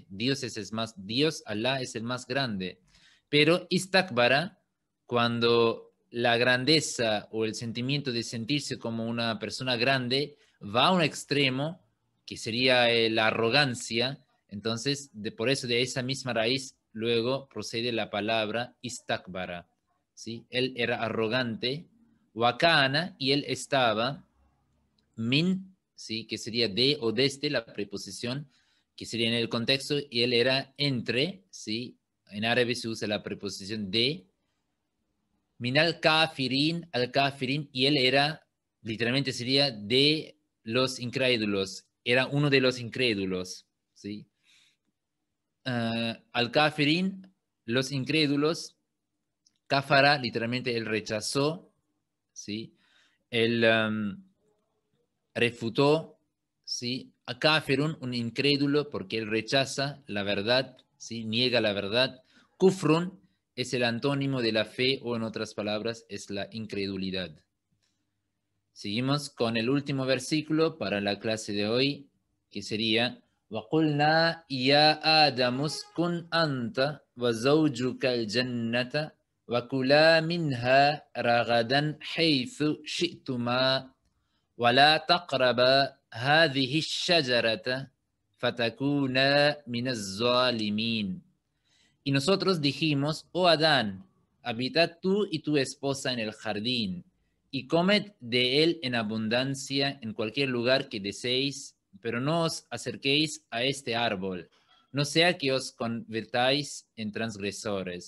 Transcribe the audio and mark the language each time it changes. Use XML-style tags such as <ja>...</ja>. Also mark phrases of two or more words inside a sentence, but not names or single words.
<es>Dios, Allah es el más grande. Pero istakbara, cuando la grandeza o el sentimiento de sentirse como una persona grande va a un extremo, que sería la arrogancia, entonces por eso de esa misma raíz luego procede la palabra istakbara. ¿Sí? Él era arrogante, wakana, y él estaba, min, ¿sí? Que sería de o desde la preposición, que sería en el contexto, y él era entre, ¿sí? En árabe se usa la preposición de,</es> <ar>من الكافرين,</ar> <es>y él era, literalmente sería de los incrédulos, era uno de los incrédulos, ¿sí?</es> <ar>الكافرين,</ar> <es>los incrédulos, kafara, literalmente él rechazó, ¿sí? Él refutó, ¿sí? A kafirun, un incrédulo, porque él rechaza la verdad, ¿sí? Niega la verdad. Kufrun es el antónimo de la fe, o en otras palabras, es la incredulidad. Seguimos con el último versículo para la clase de hoy, que sería</es> <ar>وَقُلْنَا يَا آدَمُ اسْكُنْ أَنْتَ وَزَوْجُكَ الْجَنَّةَ وَكُلَا مِنْهَا رَغَدًا حَيْثُ شِئْتُمَا وَلَا تَقْرَبَا هَذِهِ الشَّجَرَةَ فَتَكُونَا مِنَ الظَّالِمِينَ.</ar> <es>Y nosotros dijimos, oh Adán, habita tú y tu esposa en el jardín, y comed de él en abundancia en cualquier lugar que deseéis, pero no os acerquéis a este árbol, no sea que os convirtáis en transgresores.</es>